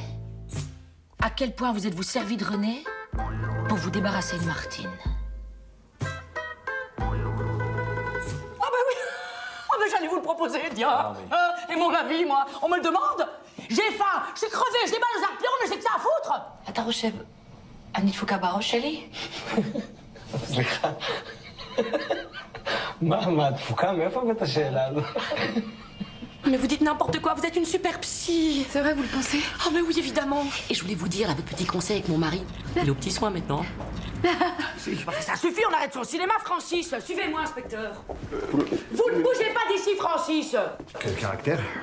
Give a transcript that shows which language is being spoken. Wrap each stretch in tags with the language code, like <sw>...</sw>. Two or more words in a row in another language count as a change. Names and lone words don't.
<fr>À quel point vous êtes-vous servi de René pour vous débarrasser de Martine? J'allais vous le proposer, tiens. Et mon avis, moi, on me le demande. J'ai faim, je suis crevé, j'ai mal aux arpions, mais j'ai que ça à foutre.</fr> <he>אתה חושב, אני דפוקה בראש שלי? סליחה. מה, דפוקה? מאיפה הבאת השאלה הזו?</he> <fr>Mais vous dites n'importe quoi, vous êtes une super psy. C'est vrai, vous le pensez? Oh mais oui, évidemment. Et je voulais vous dire, là, votre petit conseil avec mon mari. Il est aux petits soins maintenant. Ça suffit, on arrête son cinéma, Francis. Suivez-moi, inspecteur. Vous ne bougez pas d'ici, Francis. Quel caractère?</fr>